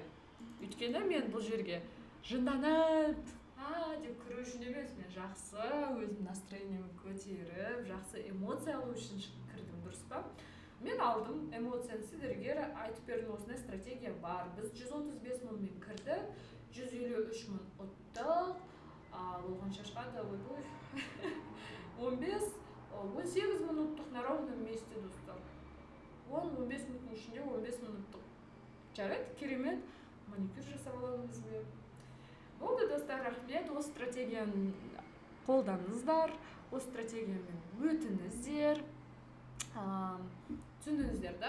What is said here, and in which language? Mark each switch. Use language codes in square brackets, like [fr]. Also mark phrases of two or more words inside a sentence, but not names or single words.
[kk] Өйткені мен бұл жерге жынданып, деп кіру үшін емес, мен жақсы өзім настроениемді көтеріп, жақсы эмоция алу үшін кірдім, дұрыс па? Мен алдым эмоцияны, сіздерге айтып бердім, осындай стратегия бар. Біз 135 000-мен кірді, 153 000 ұттық, ол қанша шығады, 18 000 ұттық [ru] на ровном месте, [kk] достар. 10-15 минуттың ішінде 15 000 ұттық. Жарайды, керемет, маникюр жасап аламыз бе? Болды, достар, рахмет, осы стратегияны қолданыңыздар, осы стратегиямен өтіңіздер. Түсіндіңіздер, да?